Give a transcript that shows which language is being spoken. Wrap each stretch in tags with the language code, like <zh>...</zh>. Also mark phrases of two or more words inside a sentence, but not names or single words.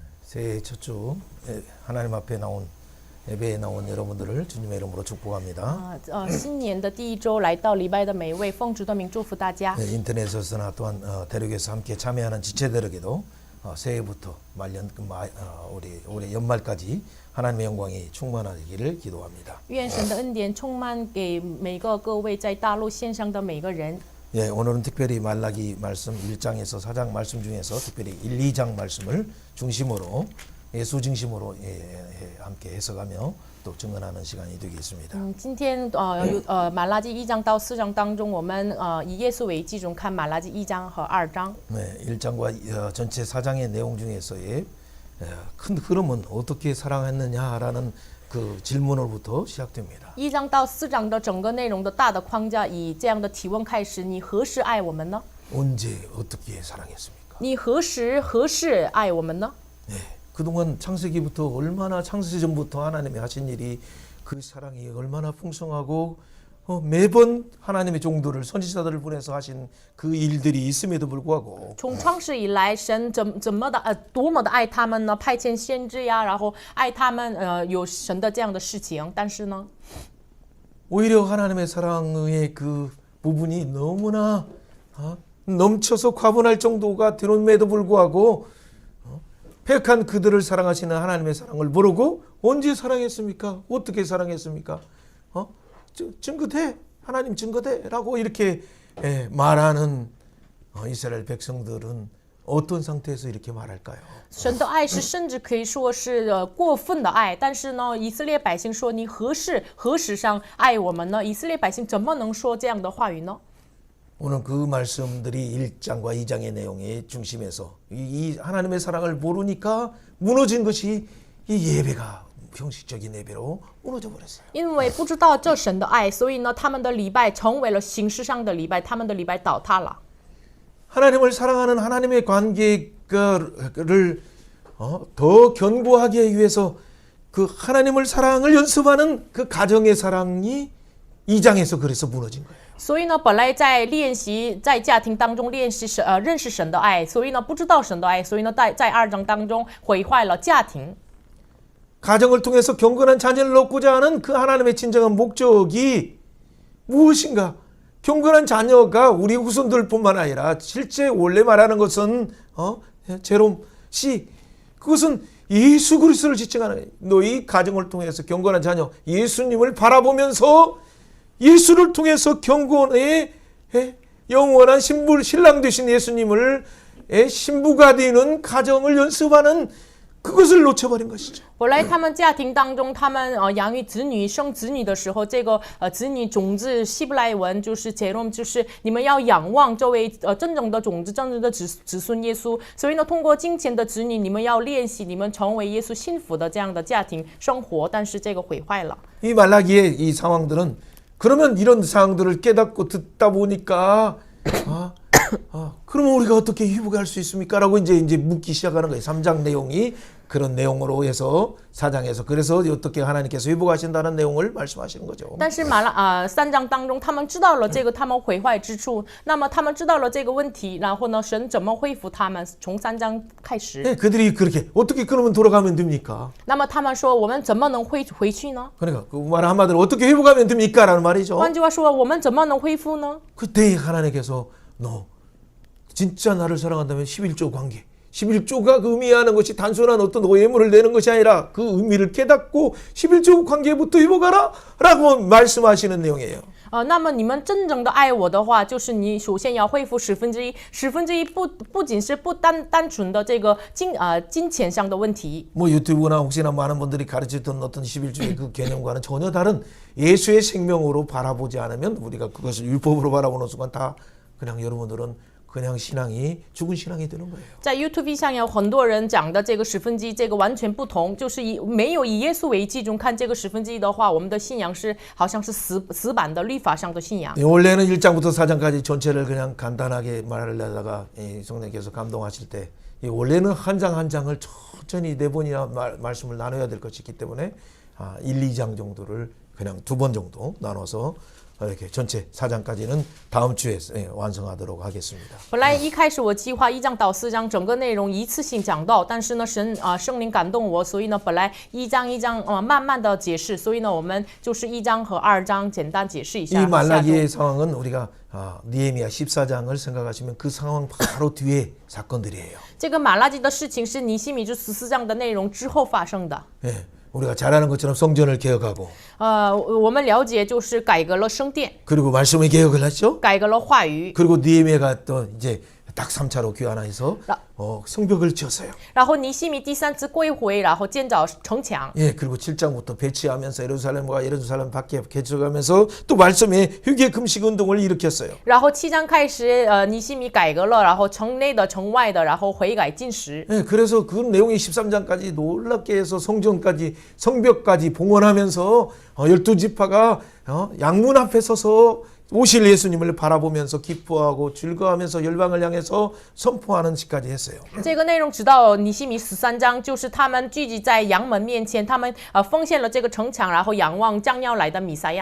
<ko>새해 첫 주 하나님 앞에 나온 예배에 나온 여러분들을 주님의 이름으로 축복합니다.</ko> <zh>新年的第一周来到礼拜的每一位，奉主的名祝福大家。</zh> <ko>인터넷에서나 또한 대륙에서 함께 참여하는 지체들에게도 새해부터 말년 올해 연말까지 하나님의 영광이 충만하기를 기도합니다.</ko> <zh>愿神的恩典充满给每个各位在大陆线上的每个人。</zh> <ko>예, 오늘은 특별히 말라기 말씀 1장에서 4장 말씀 중에서 특별히 1, 2장 말씀을 중심으로 예수 중심으로 함께 해석하며 또 증언하는 시간이 되겠습니다.</ko> <zh>今天马拉基1章到4章当中，我们以耶稣为基准看马拉基1章和2章。</zh> <ko>네, 1장과 전체 4장의 내용 중에서의 큰 흐름은 어떻게 사랑했느냐라는 그 질문으로부터 시작됩니다.</ko> <zh>1 章到4章的整个内容的大的框架，以这样的提问开始：你何时爱我们呢？</zh> <ko>언제 어떻게 사랑했습니까?</ko> <zh>你何时爱我们呢？</zh> <ko>네, 그동안 창세기부터 얼마나 창세 전부터 하나님이 하신 일이 그 사랑이 얼마나 풍성하고 매번 하나님의 종들을 선지자들을 보내서 하신 그 일들이 있음에도 불구하고</ko> <zh>从创世以来，神多么的爱他们呢？派遣先知呀，然后爱他们，有神的这样的事情。但是呢，</zh> <ko>오히려 하나님의 사랑의 그 부분이 너무나 넘쳐서 과분할 정도가 되는데도 불구하고 패역한 그들을 사랑하시는 하나님의 사랑을 모르고 언제 사랑했습니까? 어떻게 사랑했습니까? 증거돼 하나님 증거돼라고 이렇게 말하는 이스라엘 백성들은 어떤 상태에서 이렇게 말할까요?</ko> <zh>神的爱是甚至可以说是过分的爱。但是呢，以色列百姓说：“你何时上爱我们呢？”以色列百姓怎么能说这样的话语呢？</zh> <ko>오늘 그 말씀들이 1장과 2장의 내용의 중심에서 이 하나님의 사랑을 모르니까 무너진 것이 이 예배가 형식적인 예배로 무너져 버렸어요.</ko> <zh>因为不知道这神的爱，所以呢，他们的礼拜成为了形式上的礼拜，他们的礼拜倒塌了。</zh> <ko>하나님을 사랑하는 하나님의 관계를 더 견고하게 위해서 그 하나님을 사랑을 연습하는 그 가정의 사랑이 2장에서 그래서 무너진 거예요.</ko> <zh>所以呢，本来在家庭当中练习认识神的爱，所以呢不知道神的爱，所以呢在2章当中毁坏了家庭。</zh> <ko>가정을 통해서 경건한 자녀를 얻고자 하는 그 하나님의 진정한 목적이 무엇인가? 경건한 자녀가 우리 후손들뿐만 아니라 실제 원래 말하는 것은 제롬 씨 그것은 예수 그리스도를 지칭하는 너희 가정을 통해서 경건한 자녀 예수님을 바라보면서 예수를 통해서 경건의 영원한 신랑 되신 예수님을 신부가 되는 가정을 연습하는 그것을 놓쳐버린 것이죠.</ko> <zh>本来他们家庭当中，他们养育子女、生子女的时候，这个子女种子希伯来文就是제롬，就是你们要仰望这位真正的种子、真正的子孙耶稣。所以呢，通过金钱的子女，你们要练习你们成为耶稣幸福的这样的家庭生活。但是这个毁坏了。</zh> <ko>이 말라기의 이 상황들은 그러면 이런 상황들을 깨닫고 듣다 보니까 그러면 우리가 어떻게 회복할 수 있습니까? 라고 이제 묻기 시작하는 거예요. 3장 내용이 그런 내용으로 해서 4장에서 그래서 어떻게 하나님께서 회복하신다는 내용을 말씀하시는 거죠.</ko> <zh>但是3章当中，他们知道了这个他们毁坏之处，那么他们知道了这个问题，然后呢，神怎么恢复他们？从3章开始。</zh> <ko>네, 그들이 그렇게 어떻게 그러면 돌아가면 됩니까?</ko> <zh>那么他们说，我们怎么能回去呢？</zh> <ko>그러니까 그 말 한마디로 어떻게 회복하면 됩니까? 라는 말이죠.</ko> <zh>换句话说，我们怎么能恢复呢？</zh> <ko>그때 하나님께서 너 진짜 나를 사랑한다면 11조 관계 11조가 의미하는 것이 단순한 어떤 예물을 내는 것이 아니라 그 의미를 깨닫고 11조 관계부터 회복하라 라고 말씀하시는 내용이에요.</ko> <zh>那么你们真正的爱我的话，就是你首先要恢复1/10，不仅是不单纯的这个金钱上的问题。</zh> <ko>뭐 유튜브나 혹시나 많은 분들이 가르치던 어떤 11조의 그 개념과는 전혀 다른 예수의 생명으로 바라보지 않으면 우리가 그것을 율법으로 바라보는 순간 다 그냥 여러분들은 그냥 신앙이 죽은 신앙이 되는 거예요.</ko> <zh>在 YouTube 上有很多人讲的这个1/10，这个完全不同，就是没有以耶稣为基准看这个1/10的话，我们的信仰是好像是死板的律法上的信仰。</zh> <ko>원래는 1장부터 4장까지 전체를 그냥 간단하게 말하려다가 성령께서 감동하실 때 원래는 한 장 한 장을 천천히 4번이나 말씀을 나눠야 될 것이 있기 때문에 1, 2장 정도를 그냥 2번 정도 나눠서 이렇게 전체 4장까지는 다음 주에 완성하도록 하겠습니다.</ko> <zh>本来一开始我计划1章到4章整个内容一次性讲到，但是呢，圣灵感动我，所以呢，本来一章一章慢慢的解释，所以呢，我们就是1章和2章简单解释一下。</zh> <ko>이 말라기의 상황은 우리가 느헤미야 14장을 생각하시면 그 상황 바로 뒤에 사건들이에요.</ko> <zh>这个马拉基的事情是尼希米这14章的内容之后发生的。</zh> <ko>예, 우리가 잘 아는 것처럼 성전을 개혁하고</ko> <zh>我们了解就是改革了圣殿，</zh> <ko>그리고 말씀의 개혁을 했죠.</ko> <zh>改革了话语，</zh> <ko>그리고 느헤미야가 또 이제 딱 3차로 귀환해서 성벽을 지었어요.</ko> <zh>然后尼希米第3次归回，然后建造城墙。</zh> <ko>예, 그리고 7장부터 배치하면서 예루살렘 밖에 개척하면서 또 말씀의 휴게 금식 운동을 일으켰어요.</ko> <zh>然后7章开始，尼希米改革了，然后城内的、城外的，然后悔改禁食。</zh> <ko>예, 그래서 그 내용이 13장까지 놀랍게 해서 성전까지 성벽까지 봉헌하면서 12지파가 양문 앞에 서서 오실 예수님을 바라보면서 기뻐하고 즐거워하면서 열방을 향해서 선포하는 시까지 했어요.</ko> <zh>这个内容直到尼希米13章，就是他们聚集在羊门面前，他们奉献了这个城墙，然后仰望将要来的弥赛亚。</zh>